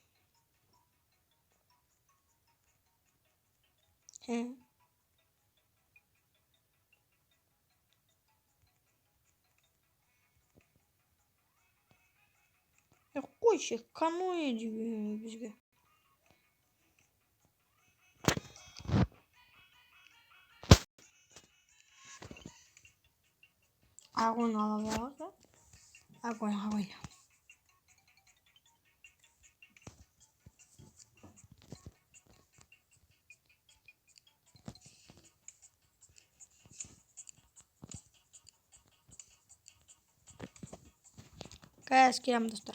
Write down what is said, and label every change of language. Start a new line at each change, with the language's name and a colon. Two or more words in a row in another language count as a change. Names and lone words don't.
Kazakh: Қойшы, каноэ деген бізге. Огонь алабыз, да? Огонь. Қазір келем достар.